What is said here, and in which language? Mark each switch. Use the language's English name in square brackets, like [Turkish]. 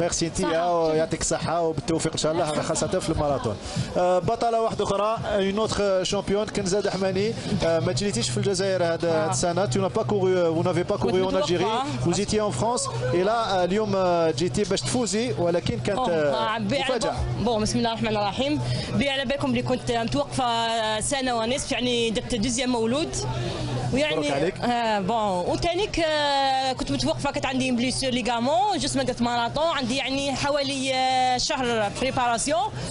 [Arabic] ميرسي انت يعطيك الصحة وبالتوفيق إن شاء الله خاصة في الماراثون. بطلة واحدة أخرى [French] une autre championne [Arabic] كنزاد حماني. ما جريتيش في الجزائر هذا السنة. [French] Tu n'as pas couru, vous n'avez pas couru en Algérie. Vous étiez en France et là [Arabic] اليوم جيتي باش تفوزي ولكن كانت مفاجأة. بون بسم الله الرحمن الرحيم. على بالكم اللي كنت متوقفة سنة ونصف، يعني درت دوزيام مولود ويعني بون وثانيك كنت متوقفه، كانت عندي بليسير ليغامون جست ما درت ماراطون، عندي يعني حوالي شهر بريباراسيون.